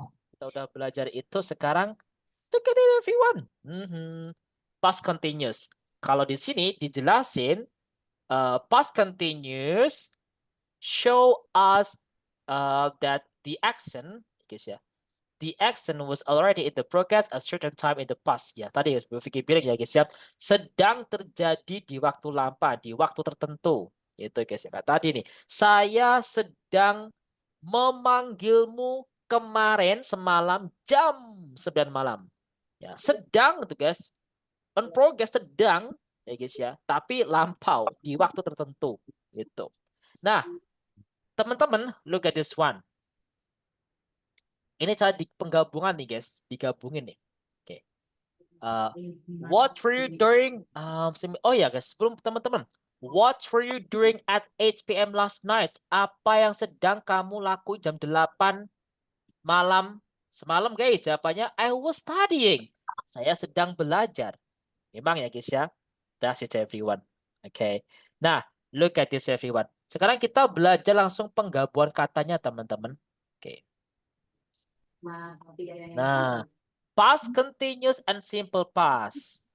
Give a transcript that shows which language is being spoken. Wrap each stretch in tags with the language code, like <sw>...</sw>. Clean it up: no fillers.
<id>Kita udah belajar itu sekarang.</id> <en>Look at it everyone. Past continuous.</en> <id>Kalau di sini dijelasin</id> <en>past continuous show us that the action, guys ya, the action was already in the progress a certain time in the past.</en> <id>Ya, tadi berpikir bilang ya guys ya, sedang terjadi di waktu lampau, di waktu tertentu. Itu guys ya. Nah, tadi nih, saya sedang memanggilmu kemarin semalam jam 9 malam. Ya, sedang itu guys.</id> <en>On progress</en> <id>sedang ya guys ya, tapi lampau di waktu tertentu gitu. Nah, teman-teman,</id> <en>look at this one.</en> <id>Ini cara di penggabungan nih guys, digabungin nih. Oke.</id> <en>What were you doing?</en> <id>Oh ya guys, sebelum teman-teman,</id> <en>what were you doing at 8 p.m. last night?</en> <id>Apa yang sedang kamu lakukan jam 8 malam semalam guys? Jawabannya</id> <en>I was studying.</en> <id>Saya sedang belajar. Memang ya guys ya.</id> <en>That's it everyone.</en> <id>Oke. Nah,</id> <en>look at this everyone.</en> <id>Sekarang kita belajar langsung penggabungan katanya teman-teman. Oke.</id> <en>Nah, past continuous and simple past.</en>